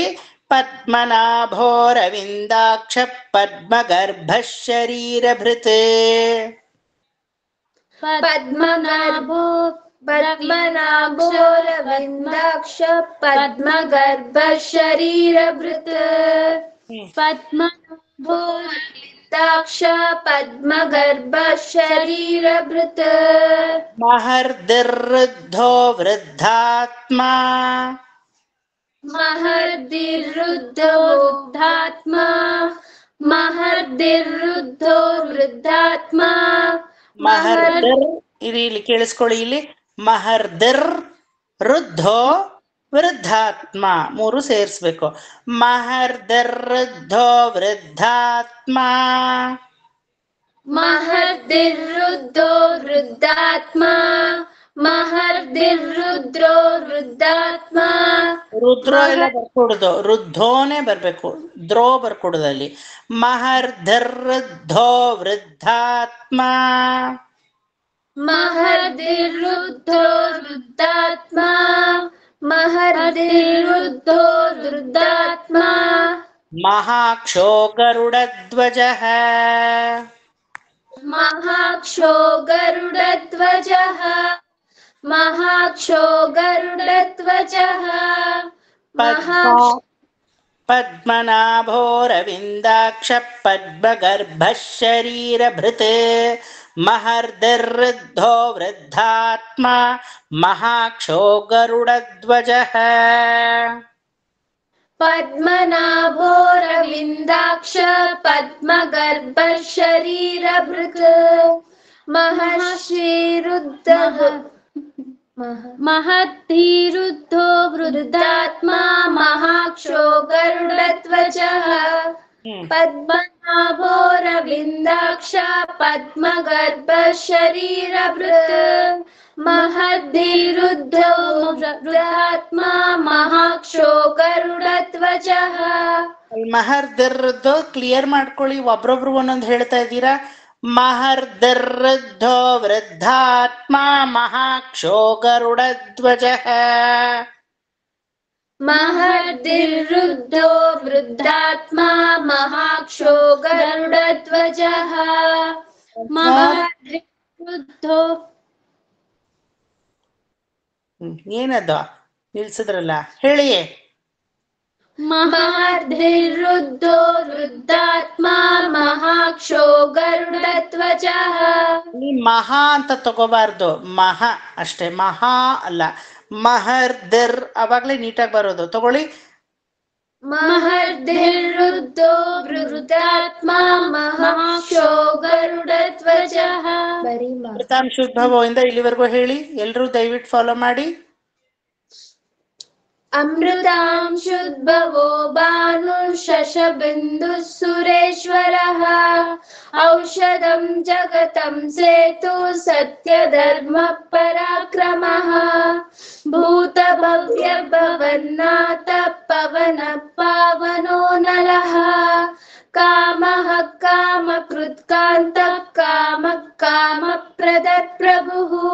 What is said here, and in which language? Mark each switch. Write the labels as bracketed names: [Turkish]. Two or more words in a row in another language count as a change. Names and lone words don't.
[Sanskrit] ಪದ್ಮನಾಭೋ ರವಿಂದಾಕ್ಷ ಪದ್ಮಗರ್ಭ ಶರೀರಭೃತ್. ಪದ್ಮನಾಭೋ ರವಿಂದಾಕ್ಷ ಪದ್ಮಗರ್ಭ ಶರೀರಭೃತ್. ಪದ್ಮನಾಭೋ वृद्धाक्ष पद्मगर्भ शरीरभृत् महर्दिर्वृद्धो वृद्धात्मा महर्दिर्वृद्धो वृद्धात्मा महर्दिर्वृद्धो वृद्धात्मा [Kannada] ಮಹರ್ದಿರ್ ಇಲ್ಲಿ ಕೇಳಿಸ್ಕೊಳ್ಳಿ, ಇಲ್ಲಿ [Sanskrit] ಮಹರ್ದಿರ್ ವೃದ್ಧೋ ವೃದ್ಧಾತ್ಮ [Kannada] ಮೂರು ಸೇರಿಸ್ಬೇಕು. [Sanskrit] ಮಹರ್ದಿರ್ ವೃದ್ಧೋ ವೃದ್ಧಾತ್ಮ महर्दिर्वृद्धो वृद्धात्मा महर्दिर्वृद्धो वृद्धात्मा [Kannada] ರುದ್ರೋ ಎಲ್ಲ ಬರ್ಕೊಡುದು, ವೃದ್ಧೋನೇ ಬರ್ಬೇಕು, ದ್ರೋ ಬರ್ಕೊಡುದಲ್ಲಿ. [Sanskrit] ಮಹರ್ದಿರ್ ವೃದ್ಧೋ ವೃದ್ಧಾತ್ಮ महर्दिर्वृद्धो वृद्धात्मा महर्दिर्वृद्धो वृद्धात्मा ಮಹಾಕ್ಷೋ ಗರುಡಧ್ವಜಃ महाक्षो गरुडध्वजः महाक्षो गरुडध्वजः ಪದ್ಮನಾಭೋರವಿಂದಾಕ್ಷ ಪದ್ಮಗರ್ಭಃ ಶರೀರಭೃತ್ ಮಹರ್ದಿರ್ವೃದ್ಧೋ ವೃದ್ಧಾತ್ಮ ಮಹಾಕ್ಷೋ ಗರುಡಧ್ವಜಃ पद्मनाभोरविन्दाक्ष पद्मगर्भ शरीरभृत् महर्षिरुद्धः महद्धिरुद्धो वृद्धात्मा महाक्षो गरुडध्वजः पद्मनाभोरविन्दाक्ष पद्मगर्भ शरीरभृत् महद्धिरुद्धो वृद्धात्मा महाक्षो गरुडध्वजः. [Kannada] ಮಹರ್ದಿರ್ದು ಕ್ಲಿಯರ್ ಮಾಡ್ಕೊಳ್ಳಿ, ಒಬ್ರೊಬ್ರು ಒಂದೊಂದು ಹೇಳ್ತಾ ಇದ್ದೀರಾ. [Sanskrit] ಮಹರ್ದಿರ್ವೃದ್ಧೋ ವೃದ್ಧಾತ್ಮ ಮಹಾಕ್ಷೋ ಗರುಡಧ್ವಜಃ महर्दिर्वृद्धो वृद्धात्मा महाक्षो गरुडध्वजः महर्दिर्वृद्धो [Kannada] ಏನದು ನಿಲ್ಸಿದ್ರಲ್ಲ, ಹೇಳಿಯೇ. [Sanskrit] महर्दिर्वृद्धो वृद्धात्मा महाक्षो गरुडध्वजः. [Kannada] ಈ ಮಹಾ ಅಂತ ತಗೋಬಾರ್ದು, ಮಹ ಅಷ್ಟೇ, ಮಹಾ ಅಲ್ಲ. ಮಹರ್ದಿರ್ ಅವಾಗ್ಲೇ ನೀಟಾಗಿ ಬರೋದು. ತಗೊಳ್ಳಿ. [Sanskrit] महर्दिर्वृद्धो वृद्धात्मा महाक्षो गरुडध्वजः. [Kannada] ಅಮೃತಾಂಶುದ್ಭವದಿಂದ ಇಲ್ಲಿವರೆಗೂ ಹೇಳಿ, ಎಲ್ರೂ ದಯವಿಟ್ಟು ಫಾಲೋ ಮಾಡಿ. [Sanskrit] अमृतांशुद्भवो भानुशशबिन्दुः सुरेश्वरः औषधं जगतं सेतु सत्यधर्मः पराक्रमः भूतभव्यभवन्नाथ पवनः पावनो नलः कामः कामकृत्कान्तः कामः कामप्रदः प्रभुः